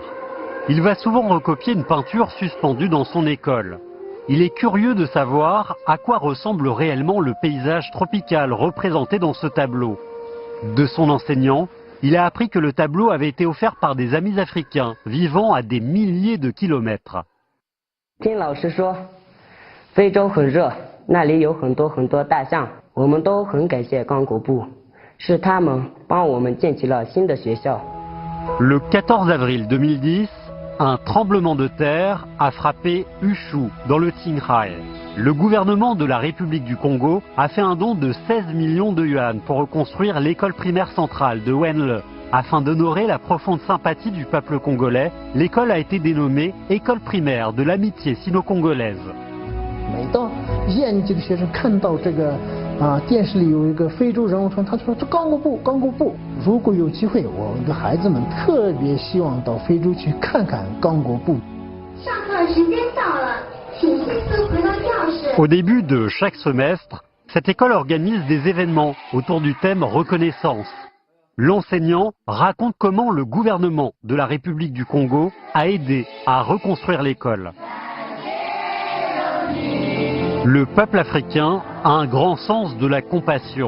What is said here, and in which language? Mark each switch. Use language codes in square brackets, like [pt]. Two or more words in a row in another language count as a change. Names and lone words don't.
[fr] Il va souvent recopier une peinture suspendue dans son école. Il est curieux de savoir à quoi ressemble réellement le paysage tropical représenté dans ce tableau. De son enseignant, il a appris que le tableau avait été offert par des amis africains vivant à des milliers de kilomètres. [zh] 听老师说，非洲很热，那里有很多大象，我们都很感谢刚果部，是他们帮我们建起了新的学校。 [fr] Le 14 avril 2010, un tremblement de terre a frappé Ushu, dans le Qinghai. Le gouvernement de la République du Congo a fait un don de 16 millions de yuan pour reconstruire l'école primaire centrale de Wenle. Afin d'honorer la profonde sympathie du peuple congolais, l'école a été dénommée École primaire de l'amitié sino-congolaise. [zh] 每到1年级的学生看到这个电视里有一个非洲人物村，他就说这刚果部。如果有机会，我的孩子们特别希望到非洲去看看刚果部。上课时间到了，请迅速回到教室。 [fr] Au début de chaque semestre, cette école organise des événements autour du thème reconnaissance. L'enseignant raconte comment le gouvernement de la République du Congo a aidé à reconstruire l'école. Le peuple africain a un grand sens de la compassion.